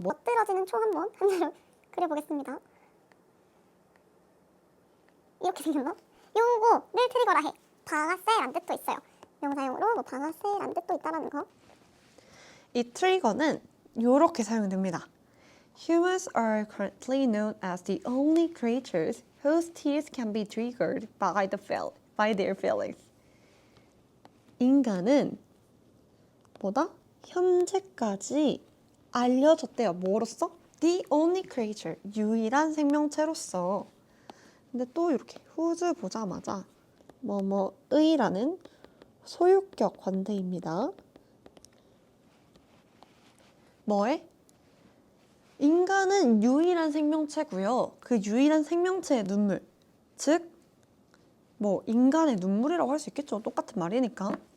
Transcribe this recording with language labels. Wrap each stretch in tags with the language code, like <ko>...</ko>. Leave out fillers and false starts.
<ko>엎드러지는 초 한번 하나로 그려보겠습니다. 이렇게 생겼나? 요거를 트리거라 해. 방아쇠란 뜻도 있어요. 명사용으로 방아쇠란 뜻도 있다라는 거. 이 트리거는 이렇게 사용됩니다.</ko> <en>Humans are currently known as the only creatures whose tears can be triggered by their feelings.</en> <ko>인간은 현재까지 알려졌대요. 뭐로써?</ko> <en>The only creature,</en> <ko>유일한 생명체로서. 근데 또 이렇게 whose 보자마자 뭐뭐의라는 소유격 관대입니다. 뭐에? 인간은 유일한 생명체고요. 그 유일한 생명체의 눈물, 즉 인간의 눈물이라고 할 수 있겠죠. 똑같은 말이니까.</ko>